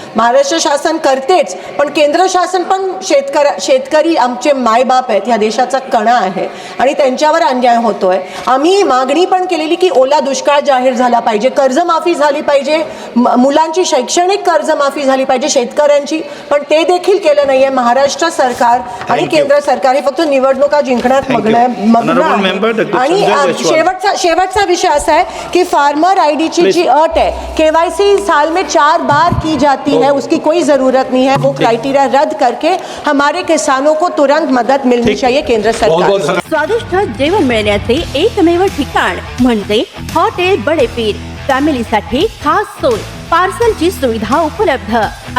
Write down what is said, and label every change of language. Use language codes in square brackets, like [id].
[mr] महाराष्ट्र शासन करतेच, पण केंद्र शासन पण शेतकरी आमचे मायबाप आहेत, ह्या देशाचा कणा आहे आणि त्यांच्यावर अन्याय होतोय। आम्ही मागणी पण केलेली की ओला दुष्काळ जाहीर झाला पाहिजे, कर्जमाफी झाली पाहिजे, मुलांची शैक्षणिक कर्जमाफी झाली पाहिजे शेतकऱ्यांची, पण ते देखील केलं नाहीये। महाराष्ट्र सरकार आणि केंद्र सरकार हे फक्त निवडणुका जिंकण्यात मग्न आणि शेवटचा विषय असा [hi] है कि फार्मर आईडी की जी अट है KYC साल में 4 बार की जाती है, उसकी कोई जरूरत नहीं है। वो क्राइटेरिया रद्द करके हमारे किसानों को तुरंत मदद मिलनी चाहिए केंद्र सरकार। [mr] स्वादिष्ट जेवण मिळण्याचे एकमेव ठिकाण म्हणजे हॉटेल बडे पीर। फॅमिलीसाठी खास सोय, पार्सलची सुविधा उपलब्ध।